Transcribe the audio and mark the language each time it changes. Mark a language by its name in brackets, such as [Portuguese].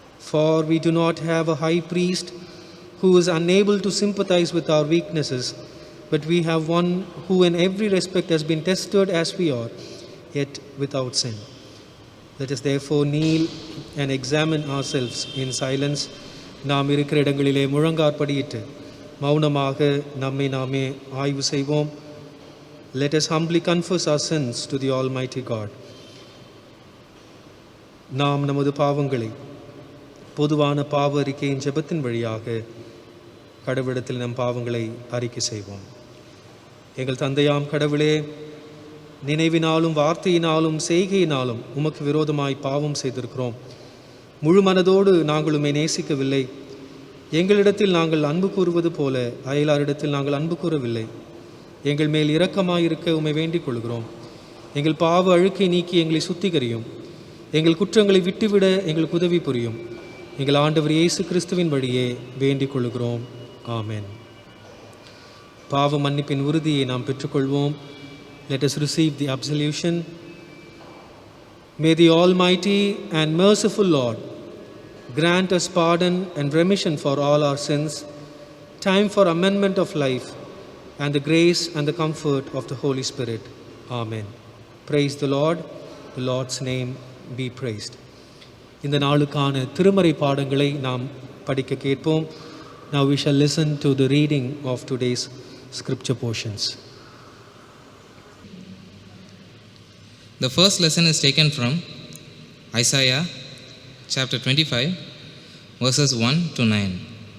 [English] For we do not have a high priest who is unable to sympathize with our weaknesses, but we have one who in every respect has been tested as we are, yet without sin. Let us therefore kneel and examine ourselves in silence. [Tamil] நாம் இருக்கிற இடங்களிலே முழங்காற்படியிட்டு மௌனமாக நம்மை நாமே ஆய்வு செய்வோம். [English] Let us humbly confess our sins to the Almighty God. [Tamil] நாம் நமது பாவங்களை பொதுவான பாவ அறிக்கையின் ஜெபத்தின் வழியாக கடவுளிடத்தில் நம் பாவங்களை அறிக்கை செய்வோம். எங்கள் தந்தையாம் கடவுளே, நினைவினாலும் வார்த்தையினாலும் செய்கையினாலும் உமக்கு விரோதமாய் பாவம் செய்திருக்கிறோம். முழு மனதோடு நாங்கள் உம்மை நேசிக்கவில்லை. எங்களிடத்தில் நாங்கள் அன்பு கூறுவது போல அயலாரிடத்தில் நாங்கள் அன்பு கூறவில்லை. எங்கள் மேல் இரக்கமாயிருக்க உம்மை வேண்டிக் கொள்கிறோம். எங்கள் பாவ அழுக்கை நீக்கி எங்களை சுத்திகரியும். எங்கள் குற்றங்களை விட்டுவிட எங்களுக்கு உதவி புரியும். எங்கள் ஆண்டவர் இயேசு கிறிஸ்துவின் வழியே வேண்டிக் கொள்கிறோம். ஆமென். பாவ மன்னிப்பின் உறுதியை நாம் பெற்றுக்கொள்வோம். [English] Let us receive the absolution. May the Almighty and merciful Lord grant us pardon and remission for all our sins, time for amendment of life, and the grace and the comfort of the Holy Spirit. Amen. Praise the Lord. The Lord's name be praised. [Tamil] இந்த நாளுக்கான திருமறை பாடங்களை நாம் படிக்க கேட்போம். [English] Now we shall listen to the reading of today's scripture portions. The first lesson is taken from Isaiah chapter 25 verses 1 to 9.